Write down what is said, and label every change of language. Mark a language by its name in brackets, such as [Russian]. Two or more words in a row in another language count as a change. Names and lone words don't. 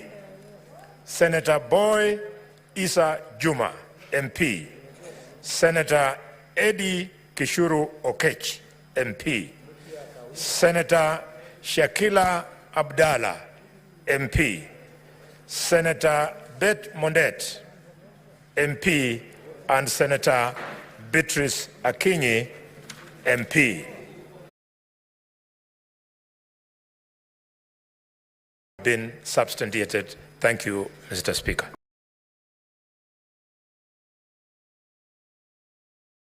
[English] Senator Boy Isa Juma, MP. Senator Eddie Kishuru Okech, MP. Senator Shakila Abdallah, MP. Senator Beth Mondet, MP, and Senator Beatrice Akinyi, MP. Been substantiated. Thank you, Mr. Speaker.